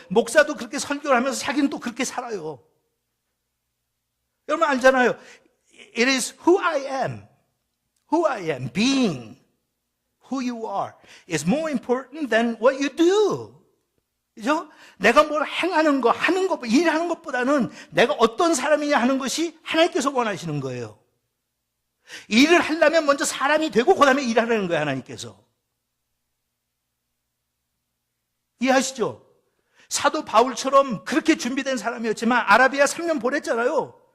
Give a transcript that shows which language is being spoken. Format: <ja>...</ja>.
<ko>목사도 그렇게 설교를 하면서 자기는 또 그렇게 살아요. 여러분 알잖아요.</ko> <en>It is who I am, being who you are is more important than what you do.</en> <ko>그죠? 내가 뭘 행하는 거, 하는 것, 일하는 것보다는 내가 어떤 사람이냐 하는 것이 하나님께서 원하시는 거예요. 일을 하려면 먼저 사람이 되고 그 다음에 일하라는 거예요, 하나님께서. 이해하시죠? 사도 바울처럼 그렇게 준비된 사람이었지만 아라비아 3년 보냈잖아요.</ko>